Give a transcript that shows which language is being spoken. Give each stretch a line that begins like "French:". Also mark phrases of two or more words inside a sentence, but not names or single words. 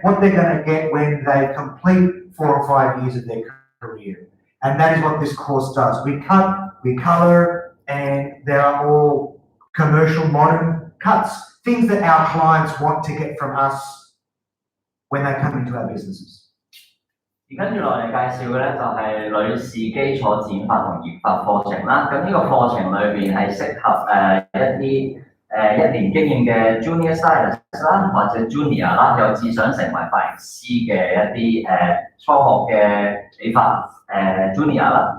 English: What they're going to get when they complete 4 or 5 years of their career. And that is what this course does. We cut, we colour, and there are all commercial modern cuts, things that our clients want to get from us when they come into our businesses.
Cantonese: 而跟住落嚟介紹嘅咧就係女士基礎剪髮同染髮課程啦。咁呢個課程裏邊係適合一啲1年經驗嘅
English: junior stylist
Cantonese: 啦，或者 junior 啦，有志想成為髮型師嘅一啲初學嘅理髮junior 啦。